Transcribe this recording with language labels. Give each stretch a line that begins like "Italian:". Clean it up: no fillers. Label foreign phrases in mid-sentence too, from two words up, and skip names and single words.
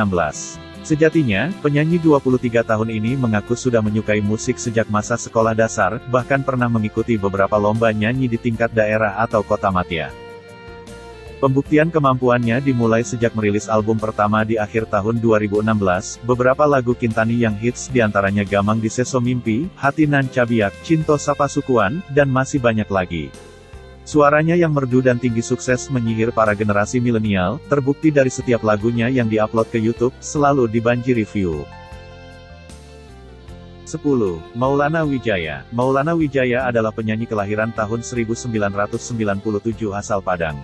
Indonesian: Sejatinya, penyanyi 23 tahun ini mengaku sudah menyukai musik sejak masa sekolah dasar, bahkan pernah mengikuti beberapa lomba nyanyi di tingkat daerah atau kota madya. Pembuktian kemampuannya dimulai sejak merilis album pertama di akhir tahun 2016, beberapa lagu Kintani yang hits diantaranya Gamang di Seso Mimpi, Hati Nan Cabiak, Cinto Sapa Sukuan, dan masih banyak lagi. Suaranya yang merdu dan tinggi sukses menyihir para generasi milenial, terbukti dari setiap lagunya yang diupload ke YouTube, selalu dibanjiri view. 10. Maulana Wijaya. Maulana Wijaya adalah penyanyi kelahiran tahun 1997 asal Padang.